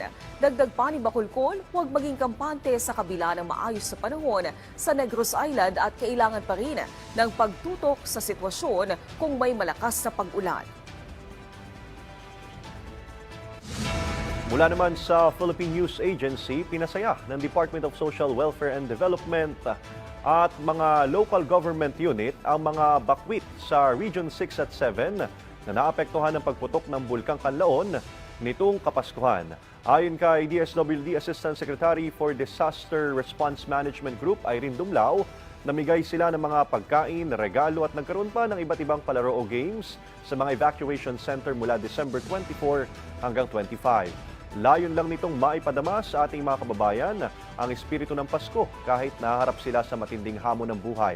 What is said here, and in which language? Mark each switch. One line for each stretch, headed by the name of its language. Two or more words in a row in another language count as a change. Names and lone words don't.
Filipino: Dagdag pa ni Bacolcol, huwag maging kampante sa kabila ng maayos sa panahon sa Negros Island at kailangan pa rin ng pagtutok sa sitwasyon kung may malakas na pag-ulan. Mula naman sa Philippine News Agency, pinasaya ng Department of Social Welfare and Development at mga
English: local government unit
Filipino: ang mga bakwit sa Region 6 at 7 na naapektuhan ng pagputok ng Bulkang Kanlaon nitong Kapaskuhan. Ayon kay DSWD Assistant Secretary for Disaster Response Management Group, Irene Dumlao, namigay sila ng mga pagkain, regalo at nagkaroon pa ng iba't ibang palaro o games sa mga
English: evacuation center
Filipino: mula December 24 hanggang 25. Layon lang nitong maipadama sa ating mga kababayan ang espiritu ng Pasko kahit naharap sila sa matinding hamon ng buhay.